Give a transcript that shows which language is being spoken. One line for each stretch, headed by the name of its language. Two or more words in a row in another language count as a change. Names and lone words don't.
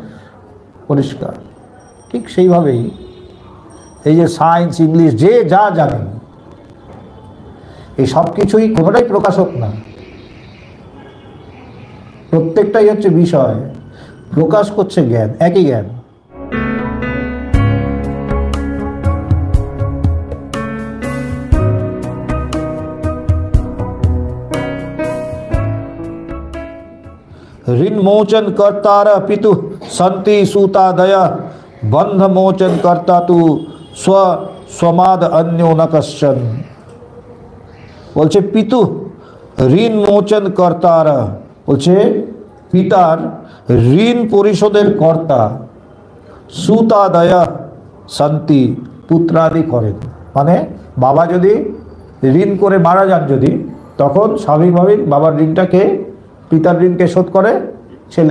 Bangla: পরিষ্কার। ঠিক সেইভাবেই এই যে সায়েন্স, ইংলিশ, যে যা জানে, এই সব কিছুই কোনোটাই প্রকাশক না, প্রত্যেকটাই হচ্ছে বিষয়, প্রকাশ করছে জ্ঞান, একই জ্ঞান।
Sanskrit: ऋण मोचन कर्ता पितु संति सूतादय बंध मोचन कर्ता तु स्व स्वमाद अन्यो न कश्चन।
Bangla: बोलছে
Sanskrit: পিতু ঋণ মোচন
Bangla: কর্তার, বলছে পিতার ঋণ পরিশোধের কর্তা,
Sanskrit: সুতাদয় সন্তি
Bangla: পুত্রাদি করেন। মানে বাবা যদি ঋণ করে মারা যান, যদি তখন স্বাভাবিকভাবেই বাবার ঋণটাকে, পিতার ঋণকে শোধ করে ছেলে।